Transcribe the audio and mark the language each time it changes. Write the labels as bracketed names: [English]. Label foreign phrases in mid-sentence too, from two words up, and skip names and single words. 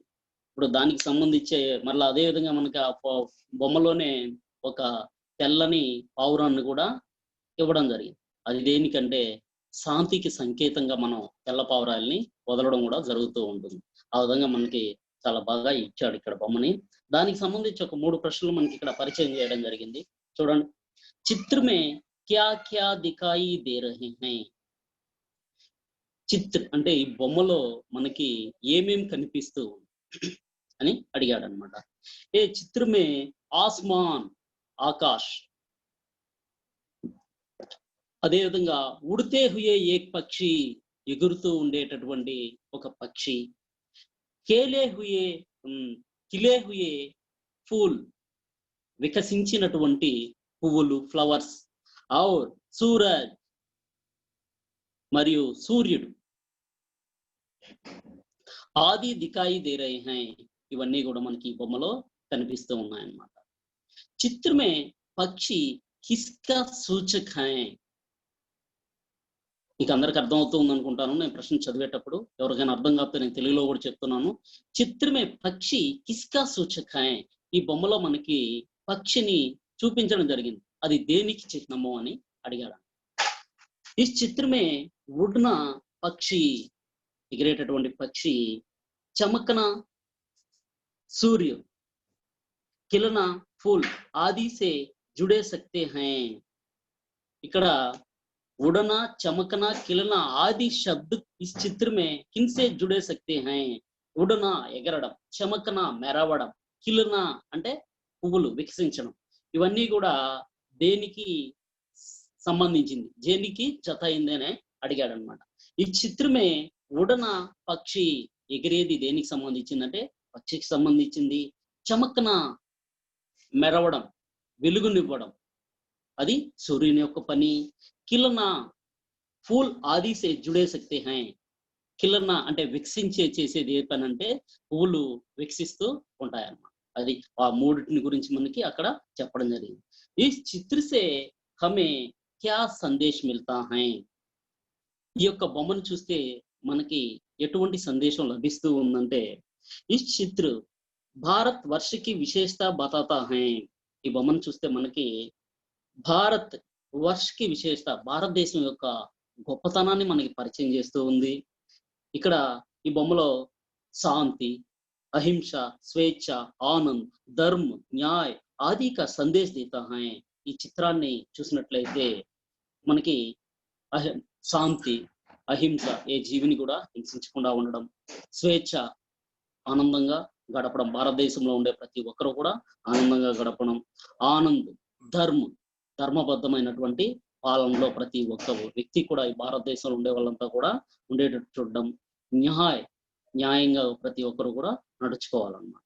[Telugu] ఇప్పుడు దానికి సంబంధించే మళ్ళీ అదే విధంగా మనకి ఆ బొమ్మలోనే ఒక తెల్లని పావురాన్ని కూడా ఇవ్వడం జరిగింది. అది దేనికంటే శాంతికి సంకేతంగా మనం తెల్ల పావురాల్ని వదలడం కూడా జరుగుతూ ఉంటుంది. ఆ విధంగా మనకి చాలా బాగా ఇచ్చాడు ఇక్కడ బొమ్మని. దానికి సంబంధించి ఒక 3 ప్రశ్నలు మనకి ఇక్కడ పరిచయం చేయడం జరిగింది. చూడండి. [Hindi] चित्रमें क्या क्या दिखाई दे रहे है. [Telugu] చిత్ర అంటే ఈ బొమ్మలో మనకి ఏమేం కనిపిస్తూ అని అడిగాడు అనమాట. [Hindi] ए चित्रमें आसमान, आकाश. అదేవిధంగా उड़ते हुए एक पक्षी, [Telugu] ఎగురుతూ ఉండేటటువంటి ఒక పక్షి. [Hindi] केले हुए खिले हुए फूल, [Telugu] వికసించినటువంటి పువ్వులు, ఫ్లవర్స్. [Hindi] और सूरज, [Telugu] మరియు సూర్యుడు. [Hindi] आदि दिखाई दे रहे है. [Telugu] ఇవన్నీ కూడా మనకి బొమ్మలో కనిపిస్తూ ఉన్నాయన్నమాట. [Hindi] चित्रमें पक्षी किसका सूचक है. [Telugu] మీకు అందరికి అర్థం అవుతుంది అనుకుంటాను నేను ప్రశ్న చదివేటప్పుడు. ఎవరికైనా అర్థం కాకపోతే నేను తెలుగులో కూడా చెప్తున్నాను. [Hindi] चित्रमें पक्षी किसका सूचक है. [Telugu] ఈ బొమ్మలో మనకి పక్షిని చూపించడం జరిగింది. అది దేనికి చిహ్నము అని అడిగాడు. [Hindi] ए चित्रमें उड़ना पक्षी, [Telugu] ఎగిరేటటువంటి పక్షి. [Hindi] चमकना सूर्य, खिलना फूल, आदि से जुड़े सकते है. ఇక్కడ उड़ना, चमकना, खिलना आदि शब्द इस चित्र में किनसे जुड़े सकते हैं? [Telugu] उड़ना ఎగరడం, చమకన మెరవడం, కిలనా అంటే పువ్వులు వికసించడం. ఇవన్నీ కూడా దేనికి సంబంధించింది, దేనికి జత అయింది అని అడిగాడు అనమాట. [Hindi] ए चित्रमें उड़ना पक्षी, [Telugu] ఎగిరేది దేనికి సంబంధించింది అంటే పక్షికి సంబంధించింది. చమకన మెరవడం, వెలుగునివ్వడం, అది సూర్యుని యొక్క పని. [Hindi] खिलना फूल आदि से जुड़े सकते है. [Telugu] కిలనా అంటే వికసించే చేసేది ఏ పని అంటే పువ్వులు వికసిస్తూ ఉంటాయన్నమాట. అది ఆ మూడిటిని గురించి మనకి అక్కడ చెప్పడం జరిగింది. [Hindi] ए चित्र से हमें क्या संदेश मिलता है. [Telugu] ఈ యొక్క బొమ్మను చూస్తే మనకి ఎటువంటి సందేశం లభిస్తూ ఉందంటే, [Hindi] ए चित्र भारतवर्ष की विशेषता बताता है. [Telugu] ఈ బొమ్మను చూస్తే మనకి [Hindi] भारतवर्ष की विशेषता, [Telugu] భారతదేశం యొక్క గొప్పతనాన్ని మనకి పరిచయం చేస్తూ ఉంది. ఇక్కడ ఈ బొమ్మలో [Hindi] शांति, अहिंसा, स्वेच्छा, आनंद, धर्म, न्याय आदि का संदेश देता है. [Telugu] ఈ చిత్రాన్ని చూసినట్లయితే మనకి శాంతి, అహింస, ఏ జీవిని కూడా హింసించకుండా ఉండడం, స్వేచ్ఛ, ఆనందంగా గడపడం, భారతదేశంలో ఉండే ప్రతి ఒక్కరు కూడా ఆనందంగా గడపడం, ఆనంద్, ధర్మ, ధర్మబద్ధమైనటువంటి పాలనలో ప్రతి ఒక్క వ్యక్తి కూడా ఈ భారతదేశంలో ఉండే వాళ్ళంతా కూడా ఉండేటట్టు చూడడం, న్యాయంగా ప్రతి ఒక్కరు కూడా నడుచుకోవాలన్నమాట.